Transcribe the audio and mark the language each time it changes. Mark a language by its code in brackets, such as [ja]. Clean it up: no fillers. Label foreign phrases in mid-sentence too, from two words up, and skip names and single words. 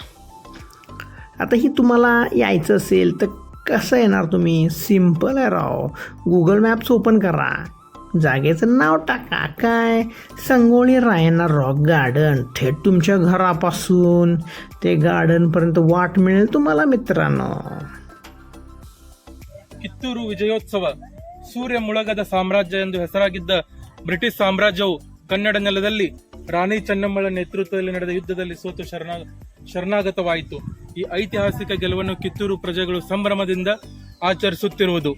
[mr] आता ही तुम्हाला यायचं असेल तर कसं येणार तुम्ही? सिम्पल आहे राव. गुगल मॅप्स ओपन करा, जागेचं नाव टाका, काय संगोळी रायण्णा रॉक गार्डन. थेट तुमच्या घरापासून ते गार्डनपर्यंत वाट मिळेल तुम्हाला मित्रांनो. [kn] ಕಿತ್ತೂರು ವಿಜಯೋತ್ಸವ ಸೂರ್ಯ ಮುಳುಗದ ಸಾಮ್ರಾಜ್ಯ ಎಂದು ಹೆಸರಾಗಿದ್ದ ಬ್ರಿಟಿಷ್ ಸಾಮ್ರಾಜ್ಯವು ಕನ್ನಡ ನೆಲದಲ್ಲಿ ರಾಣಿ ಚೆನ್ನಮ್ಮಳ ನೇತೃತ್ವದಲ್ಲಿ ನಡೆದ ಯುದ್ಧದಲ್ಲಿ ಸೋತು ಶರಣಾಗತವಾಯಿತು. ಈ ಐತಿಹಾಸಿಕ ಗೆಲುವನ್ನು ಕಿತ್ತೂರು ಪ್ರಜೆಗಳು ಸಂಭ್ರಮದಿಂದ ಆಚರಿಸುತ್ತಿರುವುದು.